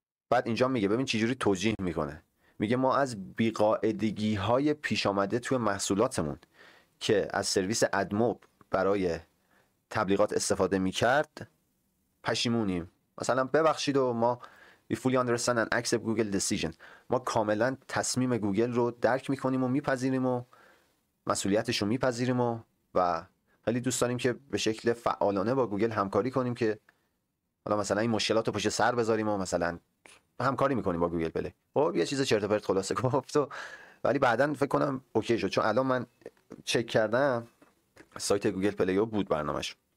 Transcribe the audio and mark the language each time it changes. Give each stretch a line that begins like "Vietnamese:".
Persian: بعد اینجا میگه ببین چجوری توجیه میکنه، میگه ما از بیقاعدگی‌های پیش آمده توی محصولاتمون که از سرویس ادموب برای تبلیغات استفاده میکرد پشیمونیم. مثلا ببخشید و ما
English: we fully understand and accept Google decision.
Persian: ما کاملا تصمیم گوگل رو درک میکنیم و میپذیریم و مسئولیتش رو میپذیریم و خیلی دوست داریم که به شکل فعالانه با گوگل همکاری کنیم که حالا مثلا این مشکلات رو پشت سر بذاریم و مثلا همکاری میکنیم با گوگل پلی. خب یه چیز چرت و پرت خلاصه گفت ولی بعداً فکر کنم اوکی شد، چون الان من چک کردم سایت گوگل پلی بود برنامه‌اش.